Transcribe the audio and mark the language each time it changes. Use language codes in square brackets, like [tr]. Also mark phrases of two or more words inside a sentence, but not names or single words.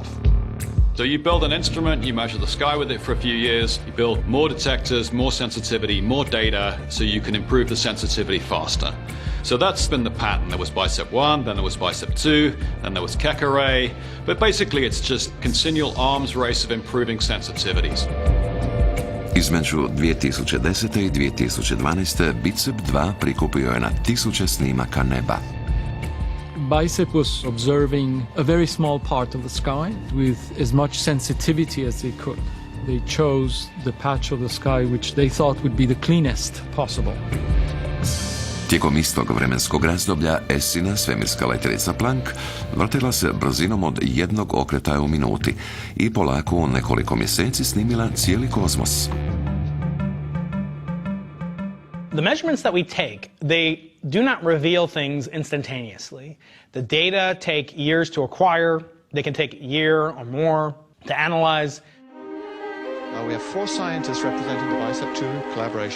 [en] So you build an instrument, you measure the sky with it for a few years, you build more detectors, more sensitivity, more data, so you can improve the sensitivity faster. So that's been the pattern. There was BICEP 1, then there was BICEP 2, then there was Kako, but basically it's just continual arms race of improving sensitivities. [hr] Između 2010. i 2012. BICEP 2 prikupio je na tisuće snimaka neba. [en] BICEP was observing a very small part of the sky with as much sensitivity as they could. They chose the patch of the sky which they thought would be the cleanest possible. [hr] Tijekom istog vremenskog razdoblja Essina svemirska letjelica Planck vrtila se brzinom od 1 okretaja u minuti i polako u nekoliko mjeseci snimila cijeli kozmos. [en] The measurements that we take, they do not reveal things instantaneously. The data take years to acquire. They can take a year or more to analyze. We have 4 scientists representing the BICEP collaboration.